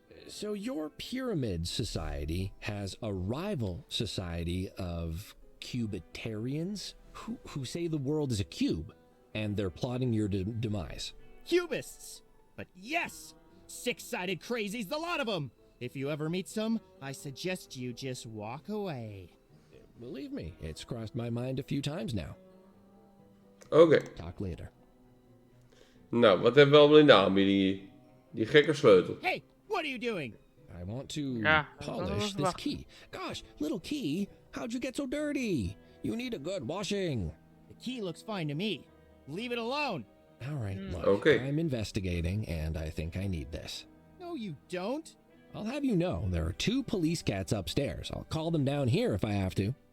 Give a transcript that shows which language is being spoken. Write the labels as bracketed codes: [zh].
[en] So your pyramid society has a rival society of cubitarians who say the world is a cube, and they're plotting your demise. Cubists! But yes! Six-sided crazies, the lot of them! If you ever meet some, I suggest you just walk away. Believe me, it's crossed my mind a few times now. [nl] Oké. [en] Talk later. [nl] Nou, wat hebben we allemaal in de aanbieding hier? Die gekke sleutel. [en] Hey, what are you doing? I want to [nl] Ja, [en] polish this key. Gosh, little key, how'd you get so dirty? You need a good washing. The key looks fine to me. Leave it alone. All right, look, Okay. I'm investigating, and I think I need this. No, you don't. I'll have you know, there are 2 police cats upstairs. I'll call them down here if I have to.